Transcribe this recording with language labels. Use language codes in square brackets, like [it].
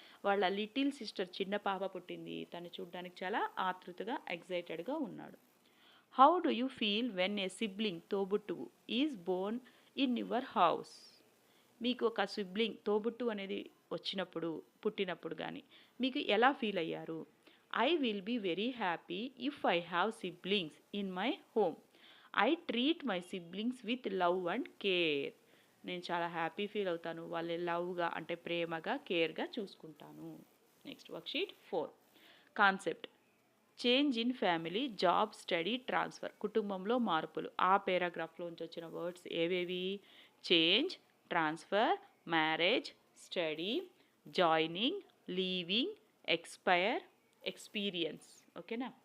[te] వాళ్ళ little sister చిన్న పాప పుట్టింది, తను చూడడానికి చాలా ఆతృతగా ఎగ్జైటెడ్గా ఉన్నాడు. [en] how do you feel when a sibling [te] తోబుట్టువు [en] Is born in your house. [te] మీకు ఒక సిబ్లింగ్ తోబుట్టు అనేది వచ్చినప్పుడు పుట్టినప్పుడు కానీ మీకు ఎలా ఫీల్ అయ్యారు? [en] I will be very happy if I have siblings in my home. I treat my siblings with love and care. [te] నేను చాలా హ్యాపీ ఫీల్ అవుతాను, వాళ్ళని లవ్గా అంటే ప్రేమగా కేర్గా చూసుకుంటాను. [en] Next worksheet 4 concept change in family job study transfer. [te] కుటుంబంలో మార్పులు. ఆ పేరాగ్రాఫ్లోంచి వచ్చిన వర్డ్స్ ఏవేవి? [en] Change, transfer, marriage, study, joining, leaving, expire, experience. ఓకేనా?